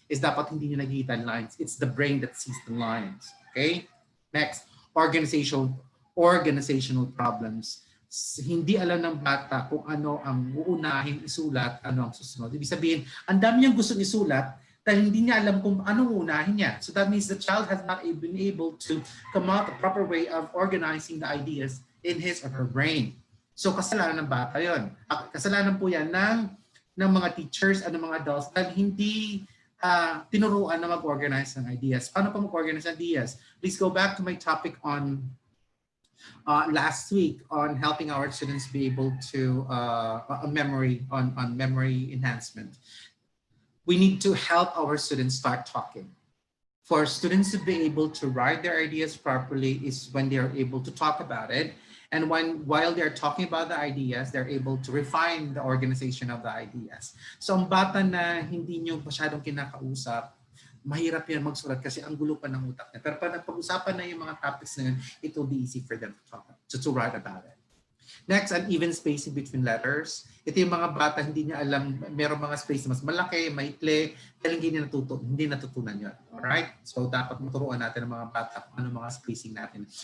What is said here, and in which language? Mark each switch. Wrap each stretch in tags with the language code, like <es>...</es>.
<tl>Is dapat hindi nyo nakikita lines.</tl> <en>It's the brain that sees the lines. Okay? Next, organizational problems.</en> <tl>Hindi alam ng bata kung ano ang uunahin isulat, ano ang susunod. Ibig sabihin, ang dami niyang gusto isulat dahil hindi niya alam kung anong uunahin niya.</tl> <en>So that means the child has not been able to come up with a proper way of organizing the ideas in his or her brain.</en> <tl>So kasalanan ng bata yun. Kasalanan po yan ng ng mga teachers at ng mga adults dahil hindi tinuruan na mag-organize ng ideas. Paano pa mag-organize ng ideas?</tl> <en>Please go back to my topic on last week on helping our students be able to on memory enhancement. We need to help our students start talking. For students to be able to write their ideas properly is when they are able to talk about it. And while they're talking about the ideas, they're able to refine the organization of the ideas.</en> <tl>So ang bata na hindi nyo masyadong kinakausap, mahirap yan magsulat kasi ang gulo pa ng utak niya. Pero pag napag-usapan na yung mga topics na yun,</tl> <en>it will be easy for them to talk to write about it. Next, uneven spacing between letters.</en> <tl>Ito yung mga bata, hindi niya alam, merong mga space na mas malaki, maikli, dahil hindi natutunan yun. Alright? So, dapat maturuan natin ang mga bata kung ano mga spacing natin.</tl>